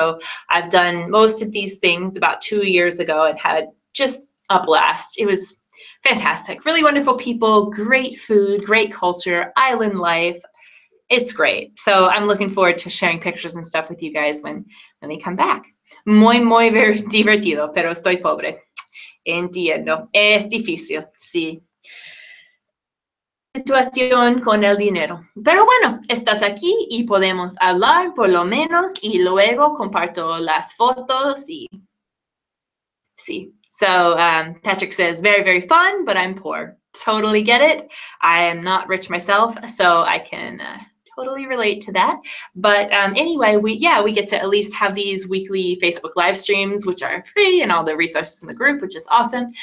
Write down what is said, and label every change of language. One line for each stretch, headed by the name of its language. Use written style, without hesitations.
English: So I've done most of these things about 2 years ago and had just a blast. It was fantastic. Really wonderful people, great food, great culture, island life. It's great. So I'm looking forward to sharing pictures and stuff with you guys when they come back.
Spanish: Muy, muy divertido, pero estoy pobre. Entiendo. Es difícil, sí. Situación con el dinero. Pero bueno, estás aquí y podemos hablar por lo menos y luego comparto las fotos y sí.
English: So Patrick says, very, very fun, but I'm poor. Totally get it. I am not rich myself, so I can totally relate to that. But anyway, we get to at least have these weekly Facebook live streams, which are free, and all the resources in the group, which is awesome.